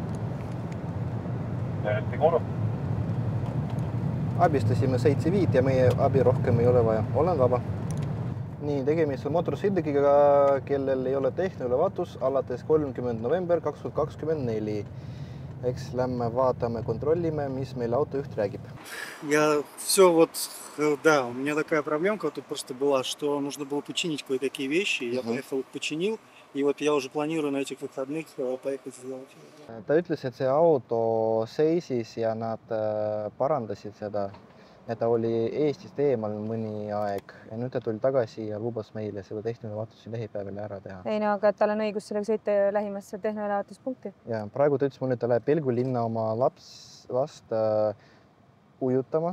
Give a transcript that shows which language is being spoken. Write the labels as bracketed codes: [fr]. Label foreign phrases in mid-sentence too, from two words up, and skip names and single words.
[et] Abistasime 7-5 ja meie abi rohkem ei ole vaja. Olen vaba. Nii, tegemist on mootorsõidukiga, kellel ei ole tehnoülevaatus alates 30. november 2024. Eks lähme vaatame, kontrollime, mis meil autojuht räägib. [ru] Я все вот, да, у меня такая проблемка тут просто была, что нужно было починить кое-какие вещи. Я поехал, починил, и вот я уже планирую на этих выходных поехать сделать. [et] Ta ütles, et see auto seisis ja nad parandasid seda. Ja ta oli Eestist eemal mõni aeg ja nüüd ta tuli tagasi ja lubas meile seda tehnoülevaatusi lähipäeval ära teha. Ei no, aga tal on õigus sellega sõita lähimasse tehnoülevaatuspunkti. Ja praegu ta ütles mulle, et ta läheb Pelgu linna oma last ujutama.